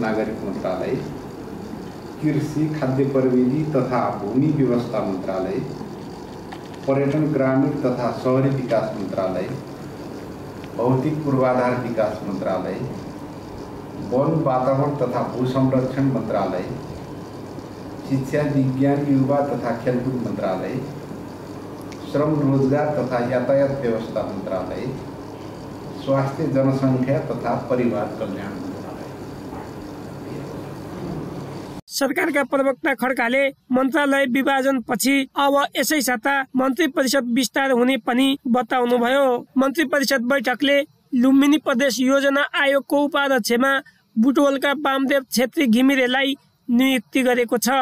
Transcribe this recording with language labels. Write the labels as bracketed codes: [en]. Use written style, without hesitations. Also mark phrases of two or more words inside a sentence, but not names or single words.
[ne] नागरिक मन्त्रालय, कृषि खाद्य प्रविधि तथा भूमि व्यवस्था मन्त्रालय, पर्यटन ग्रामीण तथा शहरी विकास मन्त्रालय, भौतिक पूर्वाधार विकास मन्त्रालय, वन वातावरण तथा भू संरक्षण मन्त्रालय, शिक्षा विज्ञान युवा तथा खेलकुद मन्त्रालय, श्रम रोजगार तथा यातायात व्यवस्था मन्त्रालय, स्वास्थ्य जनसङ्ख्या तथा परिवार कल्याण मन्त्रालय। सरकारका प्रवक्ता खड्काले मन्त्रालय विभाजन पछि अब यसै साता मन्त्री परिषद विस्तार हुने पनि बताउनुभयो। मन्त्री परिषद बैठकले लुम्बिनी प्रदेश योजना आयोगको उपाध्यक्षमा बुटवलका वामदेव छेत्री घिमिरेलाई नियुक्ति गरेको छ।